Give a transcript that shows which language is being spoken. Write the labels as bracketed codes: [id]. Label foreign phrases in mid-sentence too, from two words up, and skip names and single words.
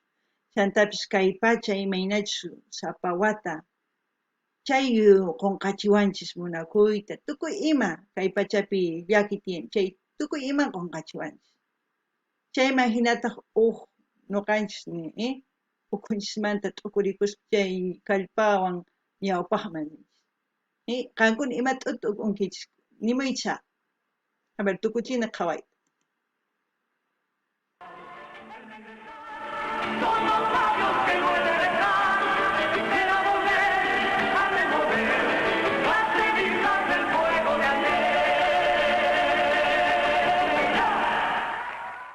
[qu] Chantapis kay pacha imaynachus sapa wata chay qunqachiwanchis munakuyta tukuy ima kay pachapi llaki tiyan chay tukuy ima qunqachiwanchis. Chayman hinataq nuqanchis ukunchikmanta t'ukurikuspis chay kallpawan ñawpaqman qankuna ima t'utu unkinchis nimuycha. A ver, tukuchina qhaway. [es] Son los labios que no he de dejar, para volver a remover las cenizas del fuego de ayer.